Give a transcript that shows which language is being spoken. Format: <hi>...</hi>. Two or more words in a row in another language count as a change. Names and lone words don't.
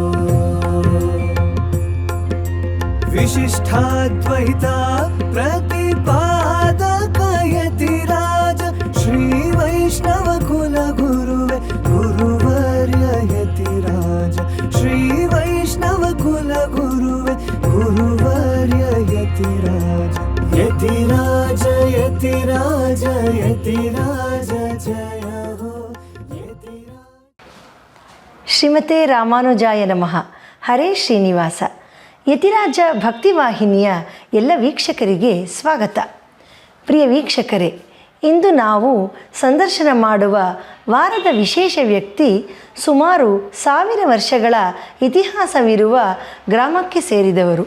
<sa>विशिष्टाद्वैता प्रतिपादक यतिराज श्री वैष्णव कुल गुरुवे गुरुवर्य यतिराज श्री वैष्णव कुल गुरुवे गुरुवर्य यतिराज यतिराज यतिराज यतिराज जय हो यतिराज। ಶ್ರೀಮತೆ ರಾಮಾನುಜಾಯ ನಮಃ.</sa> <kn>ಹರೇ ಶ್ರೀನಿವಾಸ. ಯತಿರಾಜ ಭಕ್ತಿವಾಹಿನಿಯ ಎಲ್ಲ ವೀಕ್ಷಕರಿಗೆ ಸ್ವಾಗತ. ಪ್ರಿಯ ವೀಕ್ಷಕರೇ, ಇಂದು ನಾವು ಸಂದರ್ಶನ ಮಾಡುವ ವಾರದ ವಿಶೇಷ ವ್ಯಕ್ತಿ ಸುಮಾರು 1000 ವರ್ಷಗಳ ಇತಿಹಾಸವಿರುವ ಗ್ರಾಮಕ್ಕೆ ಸೇರಿದವರು.</kn>